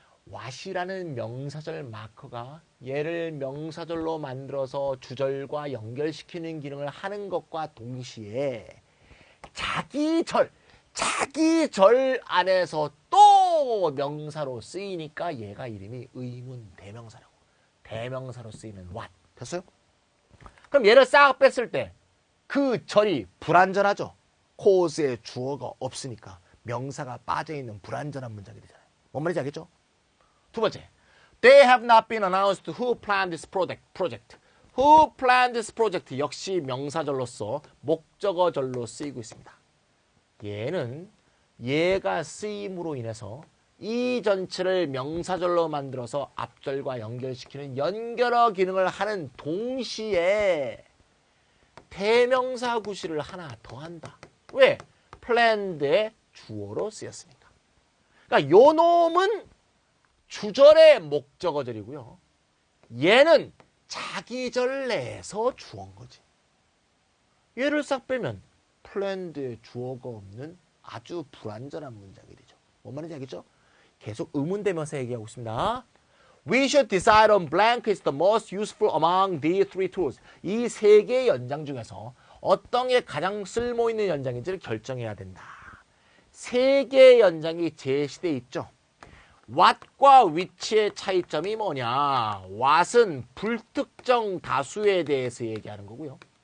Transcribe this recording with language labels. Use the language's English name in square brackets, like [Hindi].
[Korean] what이라는 명사절 마커가 얘를 명사절로 만들어서 주절과 연결시키는 기능을 하는 것과 동시에 자기 절 안에서 또 명사로 쓰이니까 얘가 이름이 의문 대명사라고. 대명사로 쓰이는 what. 됐어요? 그럼 얘를 싹 뺐을 때 그 절이 불완전하죠. cause의 주어가 없으니까 명사가 빠져있는 불완전한 문장이 되잖아요. 뭔 말인지 알겠죠? 두 번째, [English] they have not been announced who planned this project. [Korean] who planned this project 역시 명사절로서 목적어절로 쓰이고 있습니다. 얘는 얘가 쓰임으로 인해서 이 전체를 명사절로 만들어서 앞절과 연결시키는 연결어 기능을 하는 동시에 대명사 구실을 하나 더 한다. 왜? planned의 주어로 쓰였으니까. 그러니까 요 놈은 주절의 목적어절이고요. 얘는 자기절 내에서 주어인 거지. 얘를 싹 빼면 planned의 주어가 없는 아주 불완전한 문장이 되죠. 뭔 말인지 알겠죠? 계속 의문대명사 얘기하고 있습니다. [English] We should decide on blank is the most useful among the three tools. [Korean] 이 세 개의 연장 중에서 어떤 게 가장 쓸모있는 연장인지를 결정해야 된다. 세 개의 연장이 제시되어 있죠. what과 which의 차이점이 뭐냐? what은 불특정 다수에 대해서 얘기하는 거고요.